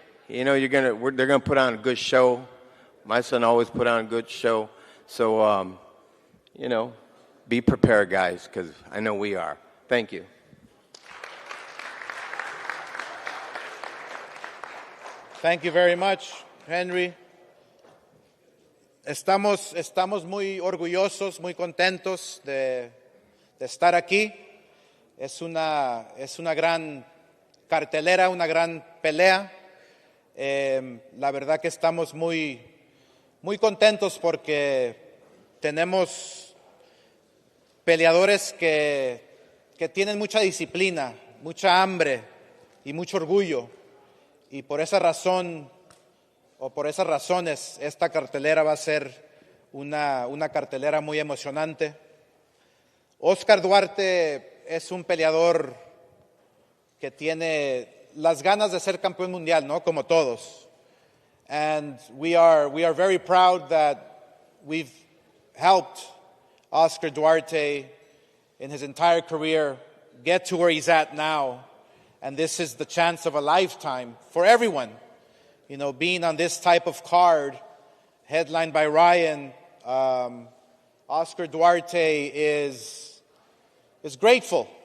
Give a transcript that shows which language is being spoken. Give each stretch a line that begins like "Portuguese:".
English: You know, they're gonna put on a good show. My son always put on a good show. So you know, be prepared, guys, because I know we are. Thank you. Thank you very much, Henry.
Spanish: Estamos muy orgullosos, muy contentos de estar aquí. Es una gran cartelera, una gran pelea. La verdad que estamos muy contentos porque tenemos peleadores que tienen mucha disciplina, mucha hambre y mucho orgullo. Y por esa razón, o por esas razones, esta cartelera va a ser una cartelera muy emocionante. Oscar Duarte es un peleador que tiene las ganas de ser campeón mundial, ¿no? Como todos.
English: And we are very proud that we've helped Oscar Duarte in his entire career get to where he's at now. And this is the chance of a lifetime for everyone. You know, being on this type of card, headlined by Ryan, Oscar Duarte is grateful.